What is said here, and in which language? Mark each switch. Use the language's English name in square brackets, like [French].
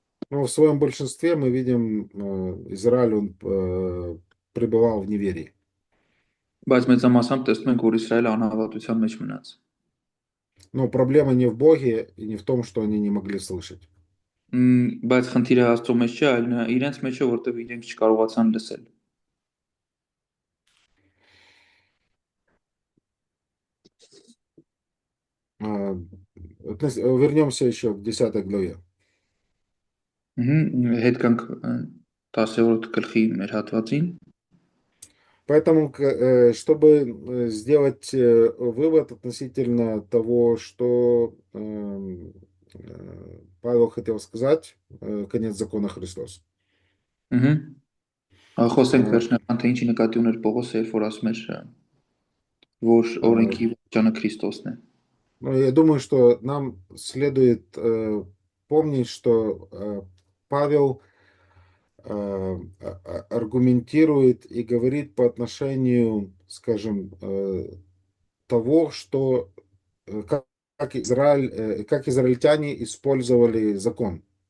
[Russian] Но в своем большинстве мы видим, Израиль, он пребывал в неверии. [Armenian] Բայց մեծամասամբ տեսնում ենք, որ Իսրայելը անհավատության մեջ մնաց։ [Russian] Но проблема не в Боге и не в том, что они не могли слышать. [Armenian] Բայց խնդիրը Աստծո մեջ չէ, այլ իրենց մեջ է, որտեղ իրենք չկարողացան լսել։ [Russian] Вернемся еще к 10 главе. [Armenian] Հետ կանք 10-րդ գլխի մեր հատվածին։ [Russian] Поэтому, чтобы сделать вывод относительно того, что Павел хотел сказать, конец закона Христос. [Armenian] Խոսենք վերջնական թե ինչի նկատի ուներ Պողոսը, երբ որ ասում էր, որ օրենքի վճարանը Քրիստոսն է։ [Russian] Ну, я думаю, что нам следует помнить, что Павел аргументирует и говорит по отношению, скажем, того, что как израильтяне использовали закон.